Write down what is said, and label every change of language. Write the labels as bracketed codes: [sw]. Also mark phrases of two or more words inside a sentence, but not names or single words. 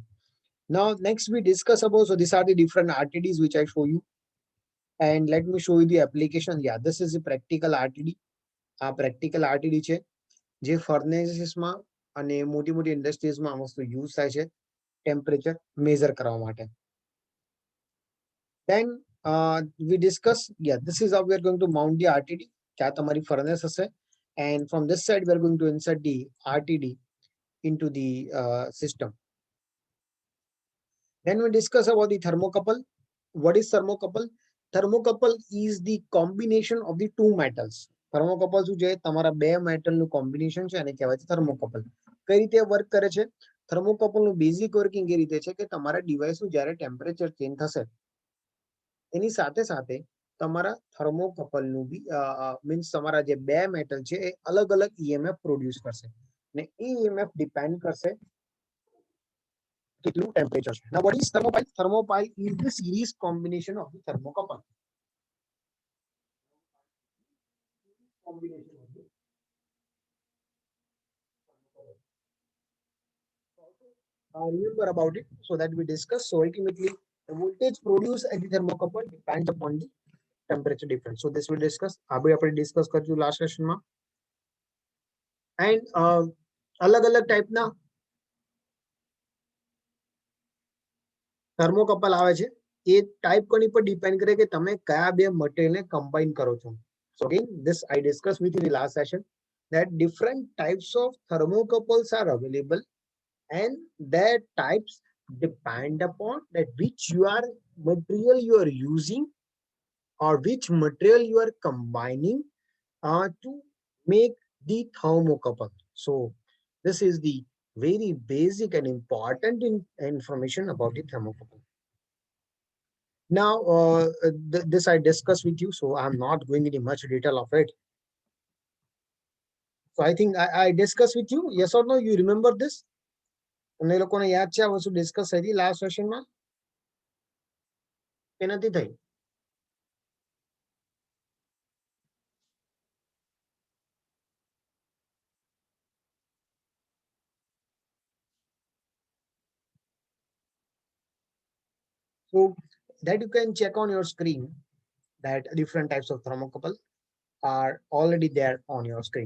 [en] Now, next we discuss about, so these are the different RTDs which I show you. And let me show you the application. Yeah, this is a practical RTD. Practical RTD [gu] છે જે ફર્નેસીસમાં અને મોટી મોટી ઇન્ડસ્ટ્રીઝમાં આ વસ્તુ યુઝ થાય છે [en] temperature measure [gu] કરવા માટે. [en] Then we discuss, yeah, this is how we are going to mount the RTD. [gu] ત્યાં તમારી furnace હશે. [en] And from this side, we are going to insert the RTD into the system. Then we discuss about the thermocouple. What is thermocouple? thermocouple is the combination of the two metals. [gu] Thermocouple શું છે? તમારા બે મેટલ નું કોમ્બિનેશન છે અને કહેવાય છે થર્મોકપલ. કઈ રીતે વર્ક કરે છે? થર્મોકપલ નું બેઝિક વર્કિંગ એ રીતે છે કે તમારા ડિવાઇસ નું જ્યારે [en] temperature change [gu] થશે એની સાથે સાથે તમારા થર્મોકપલ નું બી મીન્સ તમારા જે બે મેટલ છે એ અલગ અલગ [en] EMF produce [gu] કરશે ને એ [en] EMF depend [gu] કરશે કેટલું ટેમ્પરેચર છે. [en] Now what is thermopile? Thermopile is the series combination of the thermocouple. Combination of the remember about it so that we discuss. So ultimately, the voltage produced at the thermocouple depends upon the temperature difference. So this will discuss. [gu] अभी આપણે discuss કરજો [en] last session [gu] માં. And અલગ-અલગ ટાઈપના થર્મોકપલ આવે છે. એ ટાઈપ કોની પર ડિપેન્ડ કરે કે તમે કયા બે મટીરિયલને કમ્બાઈન કરો છો. [en] So again, this I discussed with you in the last session that different types of thermocouples are available and their types depend upon that which material you are using or which material you are combining to make the thermocouple. So this is the very basic and important information about the thermocouple. Now, this I discussed with you, so I'm not going into much detail of it. So I think I discussed with you. Yes or no? You remember this? [gu] તમને લોકોને યાદ છે આ વસ્તુ ડિસ્કસ થઈ હતી [en] last session [gu] કે નથી થઈ? [en] So that you can check on your screen that different types of thermocouple are already there on your screen.